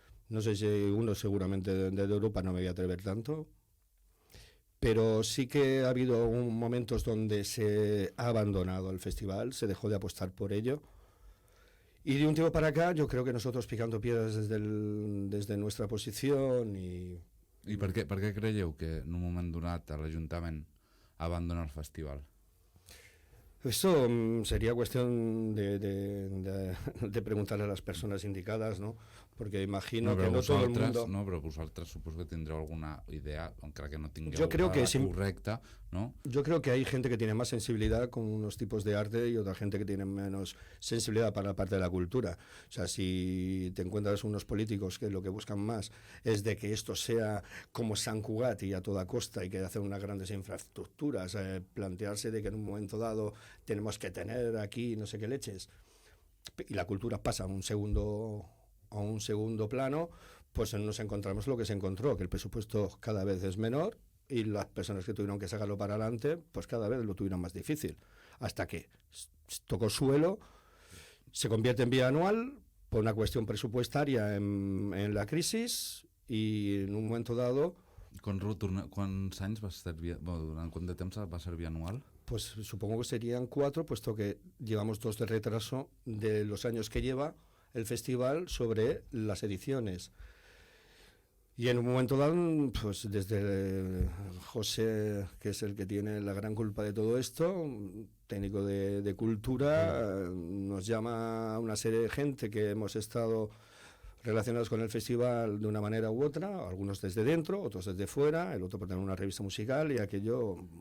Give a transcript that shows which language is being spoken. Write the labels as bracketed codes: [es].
[es] No sé si uno seguramente de Europa, no me voy a atrever tanto. Pero sí que ha habido momentos donde se ha abandonado el festival, se dejó de apostar por ello. Y de un tiempo para acá, yo creo que nosotros picando piedras desde nuestra posición y... [ca] I per què creieu que en un moment donat l'Ajuntament abandona el festival? [es] Esto sería cuestión de preguntarle a las personas indicadas, ¿no? Porque imagino que no todo el mundo... [ca] No, però vosaltres suposo que tindreu alguna idea, encara que no tingueu [es] Yo creo que correcta, ¿no? Yo creo que hay gente que tiene más sensibilidad con unos tipos de arte y otra gente que tiene menos sensibilidad para la parte de la cultura. O sea, si te encuentras unos políticos que lo que buscan más es de que esto sea como San Cugat y a toda costa y que hacer unas grandes infraestructuras, plantearse de que en un momento dado tenemos que tener aquí no sé qué leches, y la cultura pasa a un segundo plano, pues nos encontramos lo que se encontró, que el presupuesto cada vez es menor y las personas que tuvieron que sacarlo para adelante, pues cada vez lo tuvieron más difícil, hasta que tocó suelo, se convierte en bianual por una cuestión presupuestaria en la crisis, y en un momento dado... [ca] Quants anys va ser durant quant de temps va ser bianual? [es] Pues supongo que serían 4, puesto que llevamos 2 de retraso de los años que lleva el festival sobre las ediciones. Y en un momento dado, pues desde José, que es el que tiene la gran culpa de todo esto, técnico de cultura, nos llama a una serie de gente que hemos estado relacionados con el festival de una manera u otra, algunos desde dentro, otros desde fuera, el otro por tener una revista musical, y aquello